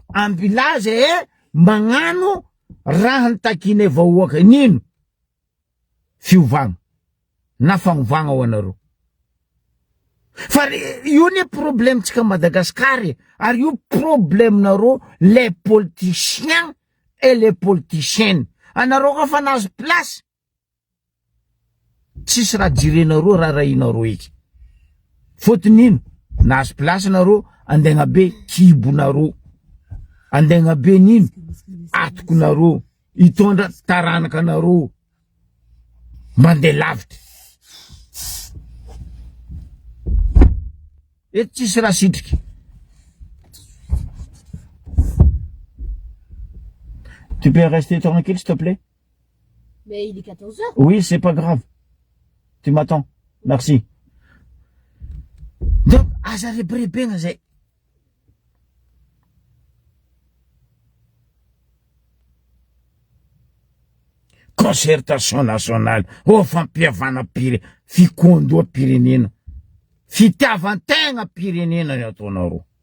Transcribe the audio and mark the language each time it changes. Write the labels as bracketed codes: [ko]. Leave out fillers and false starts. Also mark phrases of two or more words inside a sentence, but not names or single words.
[mg] ambilazy magnano raha nitakine vahoaka nino fiovagna na fagnovagna ho anareo fa io ny problème tsika Madagascar ary io problème nareo [fr] les politiciens et les politiciennes [mg] anareo ka fa nazo place tsisy raha jirenareo raha rahinareo eky fotony ino nazo place nareo andegna be kibonareo andegna be nino atokonareo itondra taranakanareo mandeha lavitra eto tsisy raha sitriky [fr] tu peux rester tranquille s'il te plaît Mais il est 14h. oui c'est pas grave tu m'attends merci donc [mg] aza reberebegna zay [fr] concertation nationale [mg] fampiavana fikondoa pirenena fitiavan-tegna pirenena ny ataonareo